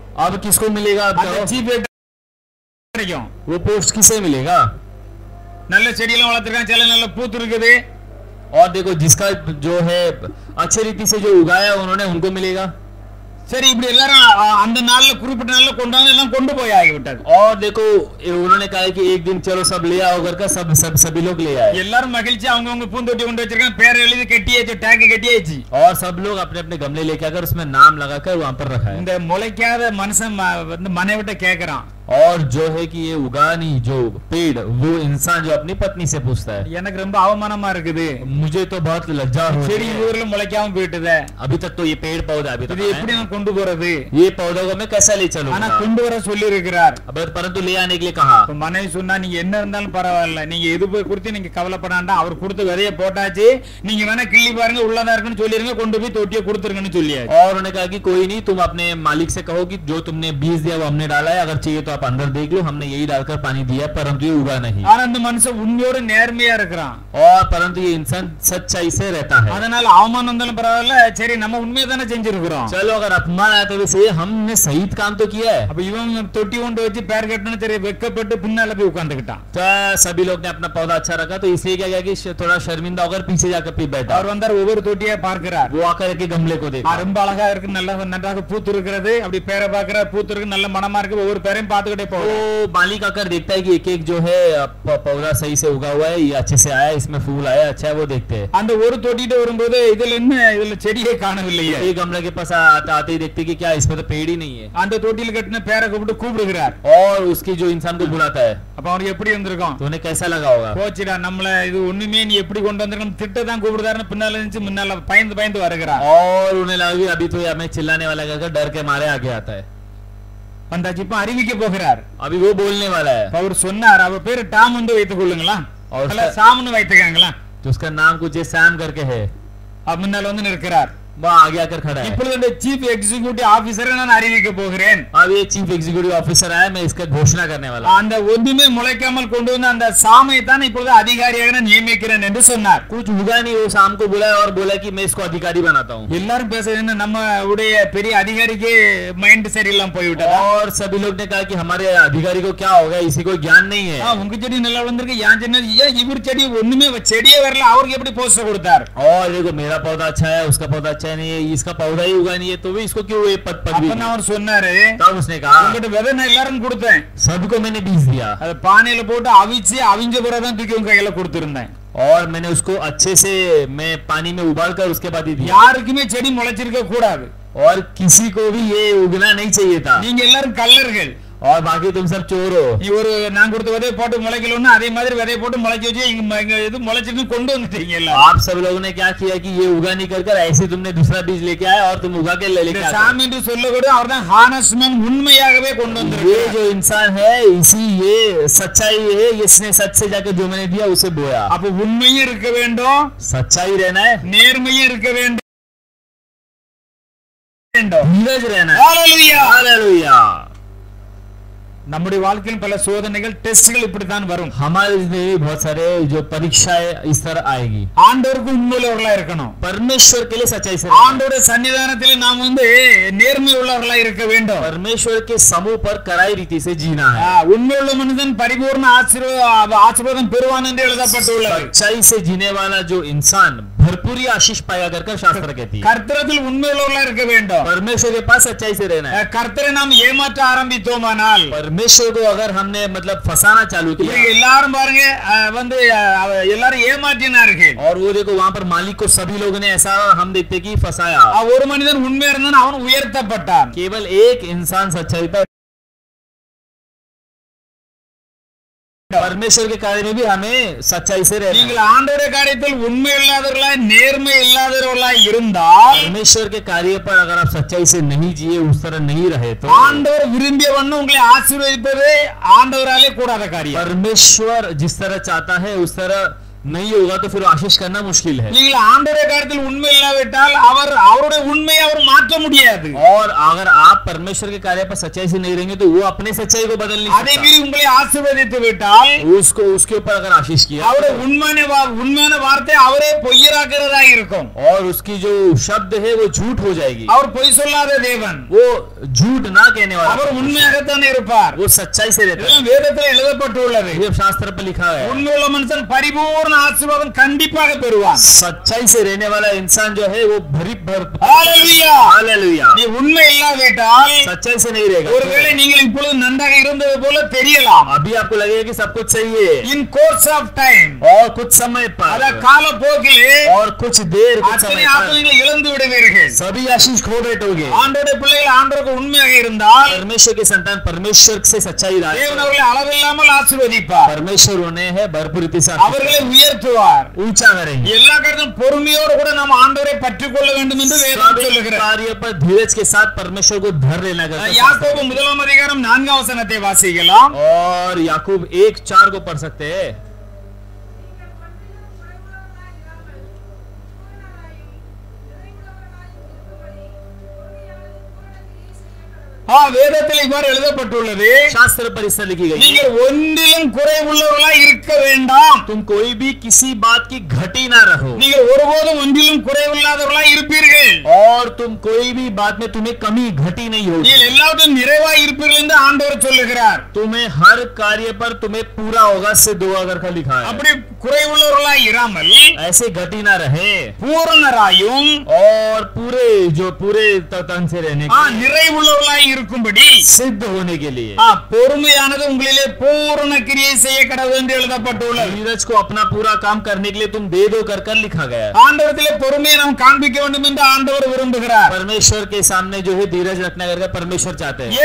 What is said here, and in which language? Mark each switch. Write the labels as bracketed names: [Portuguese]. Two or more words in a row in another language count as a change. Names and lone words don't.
[Hindi] अब किसको मिलेगा? आप [Tamil] அந்த [Hindi] कहो। [Tamil] சீப் கிடைக்கும். [Hindi] वो पोस्ट किसे मिलेगा? [Tamil] நல்ல செடியெல்லாம் வளர்த்திருக்கான், சில நல்ல பூத்து இருக்குது. [Hindi] और देखो जिसका जो है अच्छी रीति से जो उगाया उन्होंने उनको मिलेगा। [Tamil] சரி இப்படி எல்லாரும் அந்த நாள்ல குறிப்பிட்ட நாள்ல கொண்டு வந்து எல்லாம் கொண்டு போய் ஆகிவிட்டது. [Hindi] और देखो उन्होंने कहा है कि एक दिन चलो सब ले आओ घर का, सभी लोग ले आए [Tamil] எல்லாரும் மகிழ்ச்சி அவங்க பூந்தொட்டி கொண்டு வச்சிருக்காங்க, பேர் எழுதி கட்டியாச்சு, டேக் கட்டியாச்சு. [Hindi] और सब लोग अपने अपने गमले लेके आकर उसमें नाम लगाकर वहां पर रखा है. [Tamil] இந்த முளைக்காத மனுஷன் வந்து மனைவிட்ட கேக்குறான், [Hindi] और जो है कि ये उगानी जो पेड़ वो इंसान जो अपनी पत्नी से पूछता है [Tamil] எனக்கு ரொம்ப அவமானமா இருக்குது, [Hindi] मुझे तो बहुत लज्जा हो रही [Tamil] செடி [Hindi] है, [Tamil] ஊர்ல முளைக்காம போயிட்டுதே, [Hindi] अभी तक तो ये पेड़ पौधा अभी तक [Tamil] இது எப்படி நான் கொண்டு போறது? [Hindi] ये पौधों को मैं कैसा ले [Tamil] ஆனா [Hindi] चलूंगा. [Tamil] கொண்டு வர சொல்லி இருக்கிறார். [Hindi] परंतु ले आने के लिए कहा. [Tamil] இப்ப மனைவி சொன்னா நீங்க என்ன இருந்தாலும் பரவாயில்ல, நீங்க எது குறித்து நீங்க கவலைப்படாண்டா, அவர் கொடுத்த விதைய போட்டாச்சு, நீங்க வேணா கிள்ளி பாருங்க உள்ளதா இருக்குன்னு சொல்லிருங்க, கொண்டு போய் தொட்டியை கொடுத்துருங்கன்னு சொல்லியாச்சு. [Hindi] और उन्होंने कहा कि कोई नहीं, तुम अपने मालिक से कहो कि जो तुमने बीज दिया वो हमने डाला है, अगर चाहिए तो आप अंदर देख लो, हमने यही डालकर पानी दिया, परंतु ये उगा नहीं. [Tamil] ஆனா அந்த மனுஷன் உண்மையோட நேர்மையா இருக்கிறான். [Hindi] और परंतु ये इंसान सच्चाई से रहता है. [Tamil] அதனால அவமானம் வந்தாலும் பரவாயில்ல, சரி நம்ம உண்மையை தானே செஞ்சிருக்கிறோம். [Hindi] चलो अगर अपमान आया तो वैसे हमने सही काम तो किया है. [Tamil] அப்ப இவன் தொட்டி கொண்டு வச்சு பேர் கட்டணும், சரி வெக்கப்பட்டு பின்னால போய் உட்கார்ந்துக்கிட்டான். [Hindi] तो सभी लोग ने अपना पौधा अच्छा रखा, तो इसलिए क्या किया कि थोड़ा शर्मिंदा होकर पीछे जाकर फिर बैठा. [Tamil] அவர் வந்தார், ஒவ்வொரு தொட்டியை பார்க்கிறார். [Hindi] वो आकर के गमले को देखा, [Tamil] ரொம்ப அழகா இருக்கு, நல்ல நன்றாக பூத்து இருக்கிறது, அப்படி பேரை பார்க்கிறார், பூத்து இருக்கு, நல்ல மனமா இருக்கு, ஒவ்வொரு பேரையும் பார்த்துக்கிட்டே போறார். [Hindi] तो मालिक आकर देखता है कि एक एक जो है पौधा सही से उगा हुआ है, ये अच्छे से आया, इसमें फूल आया, अच्छा है, वो देखते हैं. [Tamil] அந்த ஒரு தொட்டிட்டு வரும்போது இதுல என்ன, இதுல செடியே காணவில்லையே. [Hindi] ये गमले के पास आते ही देखते कि क्या इसमें तो पेड़ ही नहीं है. [Tamil] அந்த தொட்டியில் கட்டின பேரை கூப்பிட்டு கூப்பிடுகிறார். [Hindi] और उसकी जो इंसान को बुलाता है, [Tamil] அப்ப அவருக்கு எப்படி இருந்திருக்கும்? [Hindi] तो उन्हें कैसा लगा होगा. [Tamil] போச்சுடா, நம்மள இது ஒண்ணுமே நீ எப்படி கொண்டு வந்திருக்கணும், திட்ட தான் கூப்பிடுதாருன்னு பின்னால இருந்துச்சு, முன்னால பயந்து பயந்து வருகிறார். [Hindi] और उन्हें लगा कि अभी तो ये हमें चिल्लाने वाला है, डर के मारे आगे आता है. [Tamil] வந்தாச்சு, இப்ப அறிவிக்க போகிறார். [Hindi] अभी वो बोलने वाला है. [Tamil] அவர் சொன்னார், அவர் பேரு டாம் வந்து வைத்துக் கொள்ளுங்களா, [Hindi] और [Tamil] அல்ல சாம்னு வைத்துக்காங்களா. [Hindi] तो उसका नाम कुछ सैम करके है. [Tamil] அவர் முன்னால வந்து நிற்கிறார். [Hindi] वो आगे आकर खड़ा है. [Tamil] இப்பொழுது இந்த [English] chief executive [Tamil] ஆபீசரை நான் அறிவிக்க போகிறேன். [Hindi] अब ये [English] chief executive officer [Hindi] आया, मैं इसका घोषणा करने वाला. [Tamil] அந்த ஒன்றுமே முளைக்காமல் கொண்டு வந்த அந்த சாமை தான் இப்பொழுது அதிகாரியாக நான் நியமிக்கிறேன் என்று சொன்னார். [Hindi] कुछ उगा नहीं, वो शाम को बुलाया और बोला कि मैं इसको अधिकारी बनाता हूँ. [Tamil] எல்லாரும் பேசுறது நம்ம உடைய பெரிய அதிகாரிக்கு மைண்ட் சரியில்லாம போய்விட்டதா. [Hindi] और सभी लोग ने कहा कि हमारे अधिकारी को क्या होगा, इसी को ज्ञान नहीं है. [Tamil] உங்க செடி நல்லா வந்திருக்கு, யான் செடி ஏன் இவர் செடி ஒண்ணுமே செடியே வரல, அவருக்கு எப்படி போஸ்ட் கொடுத்தார்? [Hindi] और देखो मेरा पौधा अच्छा है, उसका पौधा अच्छा नहीं है, इसका पौधा ही उगा नहीं है, तो भी इसको क्यों ये पदवी. [Tamil] அப்ப அவர் சொன்னாரு, [Hindi] तब उसने कहा [Tamil] உங்ககிட்ட விதை நான் எல்லாரும் கொடுத்தேன், [Hindi] सबको मैंने बीज दिया, [Tamil] அது பானையில போட்டு அவிச்சு அவிஞ்ச பிறகுதான் தூக்கி உங்க கையில கொடுத்திருந்தேன். [Hindi] और मैंने उसको अच्छे से मैं पानी में उबाल कर उसके बाद ही दिया. [Tamil] யாருக்குமே செடி முளைச்சிருக்க கூடாது. [Hindi] और किसी को भी ये उगना नहीं चाहिए था. [Tamil] நீங்க எல்லாரும் கல்லர்கள், [Hindi] और बाकी तुम सब चोर हो. [Tamil] நீ ஒரு நான் கொடுத்த விதையை போட்டு முளைக்கலன்னு அதே மாதிரி விதையை போட்டு முளைக்க வச்சு இங்க இது முளைச்சிட்டு கொண்டு வந்துட்டீங்க எல்லாம். [Hindi] आप सब लोगों ने क्या किया कि ये उगा नहीं कर ऐसे तुमने दूसरा बीज लेके आए और तुम उगा के लेके आए. [Tamil] சாமி என்று சொல்லக்கூட அவர்தான் ஹானஸ்மேன், உண்மையாகவே கொண்டு [Hindi] ये [Tamil] வந்திருக்கிறார். [Hindi] जो इंसान है इसी ये सच्चाई है, इसने सच से जाकर जो मैंने दिया उसे बोया. [Tamil] அப்ப உண்மையும் இருக்க வேண்டும், [Hindi] सच्चाई रहना है, [Tamil] நேர்மையும் இருக்க வேண்டும். [Hindi] धीरज रहना है. [Tamil] ஹalleluya. [Hindi] हालेलुया. [Tamil] நம்முடைய வாழ்க்கையில் பல சோதனைகள், டெஸ்ட்கள் இப்படித்தான் வரும். [Hindi] हमारे जिंदगी में बहुत सारे जो परीक्षाएं इस तरह आएगी. [Tamil] ஆண்டவருக்கு உண்மையுள்ளவர்களா இருக்கணும். [Hindi] परमेश्वर के लिए सच्चाई से, [Tamil] ஆண்டவருடைய சன்னிதானத்தில் நாம் வந்து நேர்மை உள்ளவர்களா இருக்க வேண்டும். [Hindi] परमेश्वर के समूह पर कराई रीति से जीना है. [Tamil] உண்மையுள்ள மனிதன் பரிபூர்ண ஆசீர்வாதம் பெறுவான் என்று எழுதப்பட்டுள்ளது. [Hindi] सच्चाई से जीने वाला जो इंसान भरपूरी आशीष पाया कर शास्त्र कहती है. [Tamil] கர்த்தரில் உண்மையுள்ளவர்களா இருக்க வேண்டும். [Hindi] परमेश्वर के पास सच्चाई से रहना है. [Tamil] கர்த்தரை நாம் ஏமாற்ற ஆரம்பித்தோமானால், [Hindi] परमेश्वर को अगर हमने मतलब फंसाना चालू किया, [Tamil] எல்லாரும் பாருங்க வந்து எல்லாரும் ஏமாற்றினார்கள். [Hindi] और वो देखो वहां पर मालिक को सभी लोगों ने ऐसा हम देखते कि फंसाया. [Tamil] ஒரு மனிதன் உண்மையா இருந்தான், அவன் உயர்த்தப்பட்டான். [Hindi] केवल एक इंसान सच्चाई पर, परमेश्वर के कार्य में भी हमें सच्चाई से रहना है. [Tamil] நீங்கள் ஆண்டவருடைய காரியத்தில் உண்மை இல்லாதவர்களாய் நேர்மை இல்லாதவர்களாய் இருந்தால், [Hindi] परमेश्वर के कार्य पर अगर आप सच्चाई से नहीं जिए, उस तरह नहीं रहे, तो [Tamil] ஆண்டவர் விரும்பிய வண்ணம் உங்களை ஆசீர்வதிப்பது ஆண்டவராலே கூடாத காரியம். [Hindi] परमेश्वर जिस तरह चाहता है उस तरह नहीं होगा, तो फिर आशीष करना मुश्किल है. [Tamil] நீங்கள் ஆண்டவருடைய காரியத்தில் உண்மை இல்லாவிட்டால் அவருடைய उन्मेय और மாற்ற முடியாது. [Hindi] और अगर आप परमेश्वर के कार्य पर सच्चाई से नहीं रहेंगे तो वो अपने सच्चाई को बदल नहीं [Tamil] அதை [Hindi] सकता. [Tamil] மீறி உங்களை ஆசீர்வதித்து விட்டால், [Hindi] उसको उसके ऊपर अगर आशीष किया, [Tamil] அவருடைய உண்மையான வார்த்தை அவரே பொய்யராக்கிறதா இருக்கும். [Hindi] और उसकी जो शब्द है वो झूठ हो जाएगी. [Tamil] அவர் பொய் சொல்லாத தேவன், [Hindi] वो झूठ ना कहने वाला, [Tamil] அவர் உண்மையாகத்தான் இருப்பார். [Hindi] वो सच्चाई से रहता है. [Tamil] இதெல்லாம் வேதத்தில் எழுதப்பட்டுள்ளது. [Hindi] ये शास्त्र पर लिखा है. [Tamil] உண்மையுள்ள மனுஷன் பரிபூர்ண பூரண ஆசீர்வாதம் கண்டிப்பாக பெறுவான். [Hindi] सच्चाई से रहने वाला इंसान जो है वो [Tamil] ஹalleluya. [Hindi] हालेलुया। [Tamil] நீ உண்மை இல்லாவிட்டால் [Hindi] सच्चाई से नहीं रहेगा [Tamil] ஒருவேளை நீங்கள் இப்பொழுது நன்றாக இருந்தது போல தெரியலாம். [Hindi] अभी आपको लगेगा कि सब कुछ सही है [English] in course of time, [Hindi] और कुछ समय [Tamil] அத [Hindi] पर [Tamil] காலப்போக்கிலே [Hindi] और कुछ देर कुछ [Tamil] அத்தனை [Hindi] समय पर [Tamil] ஆத்மாக்களை இழந்து விடுவீர்கள். [Hindi] सभी आशीष खो बैठोगे। [Tamil] ஆண்டவருடைய பிள்ளைகள் ஆண்டவருக்கு உண்மையாக இருந்தால் [Hindi] परमेश्वर के संतान परमेश्वर से सच्चाई [Tamil] தேவன் அவர்களை அளவில்லாமல் ஆசீர்வதிப்பார். [Hindi] परमेश्वर उन्हें है भरपूर रीति से [Tamil] அவர்களை உயர்த்துவார். [Hindi] ऊंचा करेंगे। [Tamil] எல்லா காரியத்திலும் பொறுமையோடு கூட நாம் ஆண்டவரை பற்றிக் கொள்ள வேண்டும் என்று வேதம் [Hindi] सभी [Tamil] சொல்லுகிறது. [Hindi] कार्य पर धीरज के साथ परमेश्वर को धर लेना करता [Tamil] யாக்கோபு 1 4 வசனத்தை வாசிக்கலாம். [Hindi] और याकूब 1:4 को पढ़ सकते हैं। [Tamil] வேதத்தில் இவ்வாறு எழுதப்பட்டுள்ளது, [Hindi] शास्त्र पर इस तरह लिखी गई, [Tamil] நீங்கள் ஒன்றிலும் குறைவுள்ளவர்களாய் இருக்க வேண்டாம். [Hindi] तुम कोई भी किसी बात की घटी ना रहो [Tamil] நீங்கள் ஒருபோதும் ஒன்றிலும் குறைவில்லாதவர்களாய் இருப்பீர்கள். [Hindi] और तुम कोई भी बात में तुम्हें कमी घटी नहीं होगी। [Tamil] நீங்கள் எல்லாவற்றும் நிறைவாய் இருப்பீர்கள் என்று ஆண்டவர் சொல்லுகிறார். [Hindi] तुम्हें हर कार्य पर तुम्हें पूरा होगा से दुआ कर लिखा है। [Tamil] அப்படி குறைவுள்ளவர்களாய் இராமல் [Hindi] ऐसे घटी ना रहे [Tamil] பூரணராயும் [Hindi] और पूरे तन से रहने के लिए, [Tamil] நிறைவுள்ளவர்களாய் இருக்கும்படி [Hindi] सिद्ध होने के लिए [Tamil] பொறுமையானது உங்களிலே பூரண கிரியை செய்ய கடவுள் என்று எழுதப்பட்டுள்ளது. [Hindi] धीरज को अपना पूरा काम करने के लिए तुम दे दो कर लिखा गया है। [Tamil] ஆண்டவரிலே பொறுமையை நாம் காண்பிக்க வேண்டும் என்று ஆண்டவர் விரும்புகிறார். [Hindi] परमेश्वर के सामने जो है धीरज रखना करके परमेश्वर चाहते हैं।